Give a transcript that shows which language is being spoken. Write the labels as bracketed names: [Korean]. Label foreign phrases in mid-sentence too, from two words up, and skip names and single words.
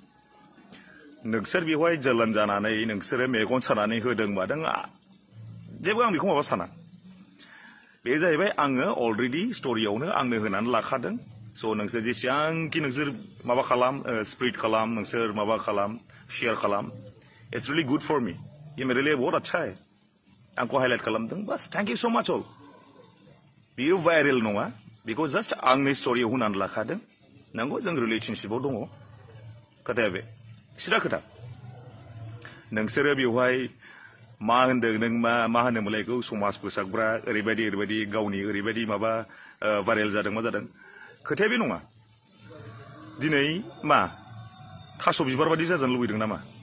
[Bodo] नोंसोर बेवहाय जोलन जानानै नोंसोरो मेगन सानानै होदों मादों जेबो आं बेखौ माबा साना बे जाहैबाय आङो अलरेडि स्ट'रियावनो आंनो होनानै लाखादों स' नोंसोर जेसेबांखि नोंसोर माबा खालाम स्प्रेड खालाम नोंसोर माबा खालाम शेयार खालाम [English] It's really good for me [Hindi] ये मेरे लिए बहुत अच्छा है [Bodo] आंखौ हाइलाइट खालामदों बास [English] thank you so much [Bodo] अल बियो भाइरेल नङा बेखौ जास्ट आंनि स्ट'रियाव होनानै लाखादों नंगौ जों रिलेशनशिपआव दङ खोथाया बे सिदा खोथा नोंसोरो बेवहाय मा होनदों नों मा होनोमोनलाय बेखौ समाज फोसाबग्रा ओरैबायदि गावनि ओरैबायदि माबा भाइरेल जादों मा जादों खोथाया बे नङा दिनै मा थास' बिबार बादि जाजानो लुबैदों नामा